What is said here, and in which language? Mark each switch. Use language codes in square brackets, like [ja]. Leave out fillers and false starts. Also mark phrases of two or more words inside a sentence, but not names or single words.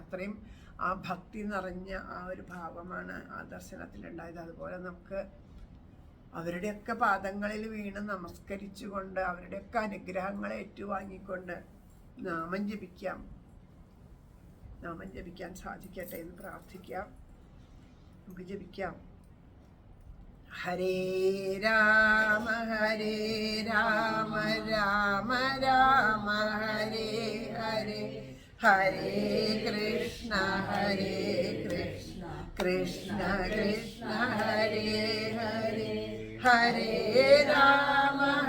[ml] അത്രയും ആ ഭക്തി നിറഞ്ഞ ആ ഒരു ഭാവമാണ് ആ ദർശനത്തിലുണ്ടായത്. അതുപോലെ നമുക്ക് അവരുടെയൊക്കെ പാദങ്ങളിൽ വീണ് നമസ്കരിച്ചുകൊണ്ട് അവരുടെയൊക്കെ അനുഗ്രഹങ്ങളെ ഏറ്റുവാങ്ങിക്കൊണ്ട് നാമം ജപിക്കാം. നാമം ജപിക്കാൻ സാധിക്കട്ടെ എന്ന് പ്രാർത്ഥിക്കാം. നമുക്ക് ജപിക്കാം. [sa] ഹരേ രാമ രാമ രാമ ഹരേ ഹരേ, ഹരേ കൃഷ്ണ കൃഷ്ണ കൃഷ്ണ ഹരേ ഹരേ, ഹരേ രാമ